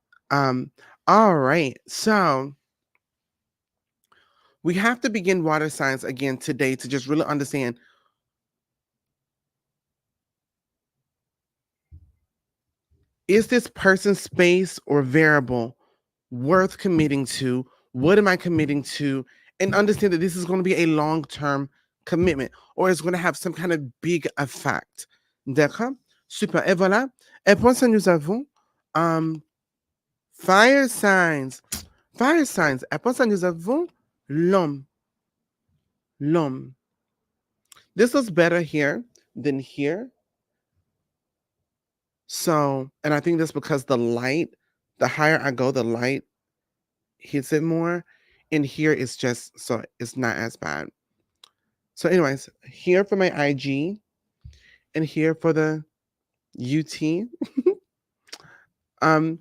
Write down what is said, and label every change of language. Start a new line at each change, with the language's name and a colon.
English: Um, all right. So we have to begin water signs again today to just really understand, is this person, space, or variable worth committing to? What am I committing to? And understand that this is going to be a long term commitment or it's going to have some kind of big effect.
French: D'accord? Super. Et voilà. Et pour ça, nous avons um,
English: fire signs. Fire signs.
French: Et pour ça, nous avons l'homme. L'homme.
English: This was better here than here. So, and I think that's because the light, the higher I go, the light hits it more. And here it's just, so it's not as bad. So, anyways, here for my IG and here for the UT.